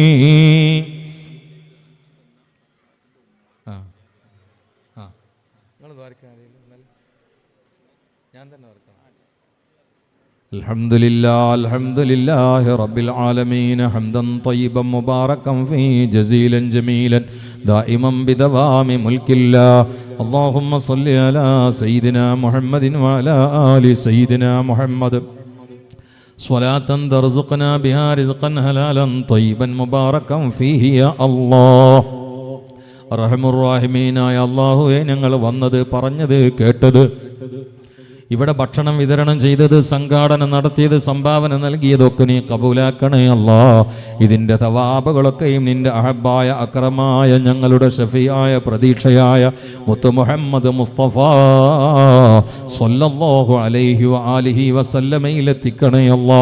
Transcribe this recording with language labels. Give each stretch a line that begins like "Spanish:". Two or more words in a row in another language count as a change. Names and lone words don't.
Arabic: الحمد لله رب العالمين حمدا طيبا مباركا فيه جزيلا جميلا دائما بدوام ملك الله. اللهم صل على سيدنا محمد وعلى آل سيدنا محمد صلاة ترزقنا بها رزقا حلالا طيبا مباركا فيه يا الله.
Malayalam: റഹ്മുർ-റഹീമീനായ അല്ലാഹുവേ, ഞങ്ങൾ വന്നത്, പറഞ്ഞത്, കേട്ടത്, ഇവിടെ ഭക്ഷണം വിതരണം ചെയ്തത്, സംഘാടനം നടത്തിയത്, സംഭാവന നൽകിയതൊക്കെ നീ കബൂലാക്കണേ അല്ലാ. ഇതിൻ്റെ തവാബുകളൊക്കെയും നിന്റെ അഹബായ അക്രമായ ഞങ്ങളുടെ ഷഫിയായ പ്രതീക്ഷയായ മുത്ത് മുഹമ്മദ് മുസ്തഫ
Arabic: صلى الله عليه وآله
Malayalam: വസല്ലമയിലെത്തിക്കണേ അല്ലാ.